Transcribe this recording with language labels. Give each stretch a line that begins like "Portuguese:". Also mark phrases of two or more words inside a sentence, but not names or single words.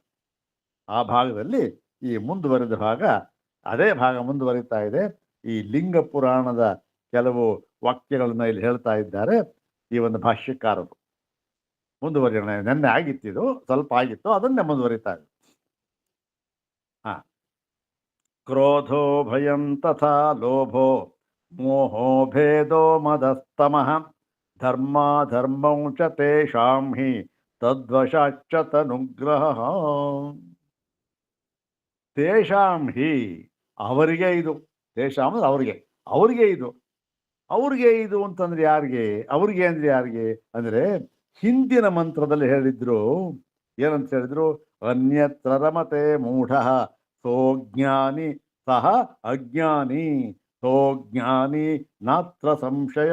Kannada: ಆ ಭಾಗದಲ್ಲಿ ಈ ಮುಂದುವರೆದ ಭಾಗ, ಅದೇ ಭಾಗ ಮುಂದುವರಿತಾ ಇದೆ. ಈ ಲಿಂಗ ಪುರಾಣದ ಕೆಲವು ವಾಕ್ಯಗಳನ್ನ ಇಲ್ಲಿ ಹೇಳ್ತಾ ಇದ್ದಾರೆ ಈ ಒಂದು ಭಾಷ್ಯಕಾರರು. ಮುಂದುವರಿಯೋಣ. ನೆನ್ನೆ ಆಗಿತ್ತಿದು, ಸ್ವಲ್ಪ ಆಗಿತ್ತು, ಅದನ್ನೇ ಮುಂದುವರಿತಾ ಇದೆ.
Sanskrit: ಕ್ರೋಧೋ ಭಯಂ ತಥಾ ಲೋಭೋ ಮೋಹೋ ಭೇದೋ ಮದಸ್ತಮಃ ಧರ್ಮೌ ಚ ತೇಷಾಂ ಹಿ ತದ್ವಶಾಚ್ಚ ತನುಗ್ರಹ. ತೇಷಾಂ ಹಿ
Kannada: ಅವರಿಗೆ ಇದು, ತೇಷಾಂ ಅಂದ್ರೆ ಅವರಿಗೆ ಇದು ಅಂತಂದ್ರೆ ಯಾರಿಗೆ? ಅವ್ರಿಗೆ ಅಂದ್ರೆ ಯಾರಿಗೆ ಅಂದ್ರೆ ಹಿಂದಿನ ಮಂತ್ರದಲ್ಲಿ ಹೇಳಿದ್ರು. ಏನಂತ ಹೇಳಿದ್ರು?
Sanskrit: ಅನ್ಯತ್ರ ರಮತೆ ಮೂಢ ಸೋಜ್ಞಾನಿ ಸಹ ಅಜ್ಞಾನಿ, ಸೋಜ್ಞಾನಿ ನಾತ್ರ ಸಂಶಯ.